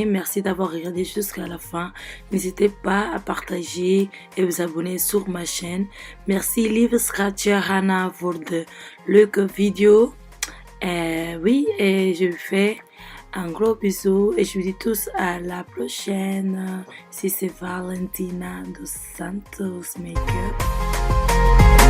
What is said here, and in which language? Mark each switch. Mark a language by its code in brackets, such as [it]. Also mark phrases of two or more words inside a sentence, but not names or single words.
[fr] Merci d'avoir regardé jusqu'à la fin. N'hésitez pas à partager et vous abonner sur ma chaîne. [nl] Merci lieve schatje Hanna voor de leuke video. [fr] Oui, et je vous fais un gros bisou et je vous dis tous à la prochaine. Si c'est Valentina dos Santos Makeup.